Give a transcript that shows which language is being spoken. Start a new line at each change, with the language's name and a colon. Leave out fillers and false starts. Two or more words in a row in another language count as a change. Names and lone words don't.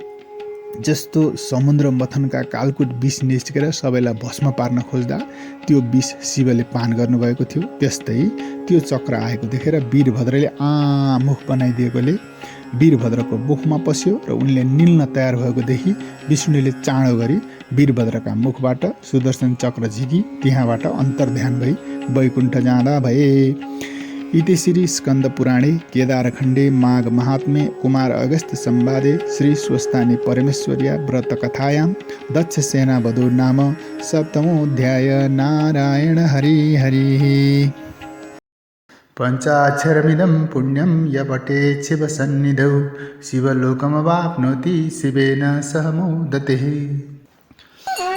Nepali: जस्तो समुद्र मथनका कालकुट विष निस्केर सबैलाई भस्म पार्न खोज्दा त्यो विष शिवले पान गर्नुभएको थियो, त्यस्तै त्यो चक्र आएको देखेर वीरभद्रले मुख बनाइदिएकोले वीरभद्रको मुखमा पस्यो र उनले निल्न तयार भएको देखि विष्णुले चाँडो गरी वीरभद्रका मुखबाट सुदर्शन चक्र झिकी त्यहाँबाट अन्तर्ध्यान भई वैकुण्ठ जाँदा भए।
Sanskrit: इति श्री स्कन्द पुराणे केदारखण्डे माघ महात्म्ये कुमार अगस्त्य संवादे श्री स्वस्तानी परमेश्वर्या व्रत कथायां दक्ष सेना वधो नाम सप्तमोऽध्याय।
Nepali: नारायण हरि हरि।
Sanskrit: पञ्चाक्षरमिदं पुण्यं य पठेत् शिवसन्निधौ शिवलोकमवाप्नोति शिवेन सह मोदते।